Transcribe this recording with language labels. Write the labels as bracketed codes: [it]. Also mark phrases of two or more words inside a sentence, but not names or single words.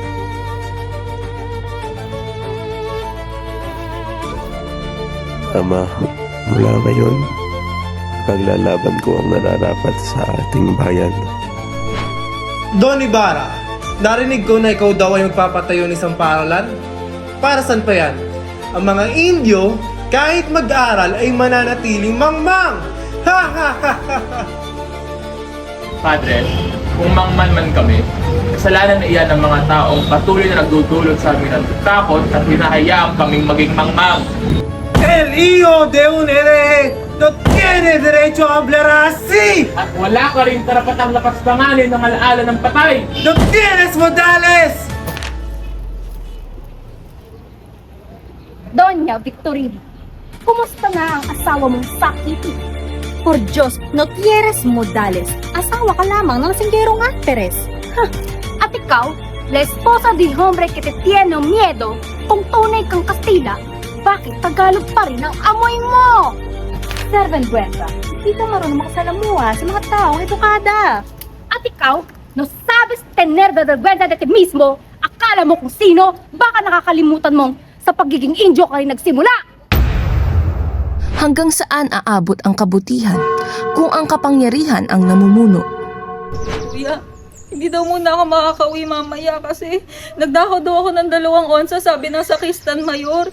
[tl] Ama, mula ngayon, paglalaban ko ang nararapat sa ating bayan. Don Ibarra, narinig ko na ikaw daw ay magpapatayo ng isang paaralan. Para saan pa yan? Ang mga Indio, kahit mag-aral ay mananatiling mangmang! Ha ha ha ha ha! [es] Padre, [tl] kung mangman man kami, kasalanan na iyan ng mga taong patuloy na nagdudulot sa amin ng takot at hinahayaan kaming maging mangmang. [es] El hijo de un hereje no tiene derecho a hablar así! [tl] At wala ka rin karapatang lapaspanganin ng alaala ng patay! [es] ¡No tienes modales! [tl] Doña Victorina, kumusta na ang asawa mong sakiti? [es] Por Diyos, no tienes modales. [tl] Asawa ka lamang ng singgerong actress. At ikaw, [es] la esposa di hombre que te tiene miedo, [tl] kung tunay kang Kastila, bakit Tagalog pa rin ang amoy mo? Servantguesa, hindi ka marunong makasalamuha sa mga taong edukada. At ikaw, [es] no sabes tener vergüenza de ti mismo, [tl] akala mo kung sino, baka nakakalimutan mong sa pagiging Indio ka rin nagsimula. Hanggang saan aabot ang kabutihan kung ang kapangyarihan ang namumuno? Kuya, hindi daw muna ako makakauwi mamaya kasi nagdako daw ako ng 2 onsa, sabi ng sakristan mayor.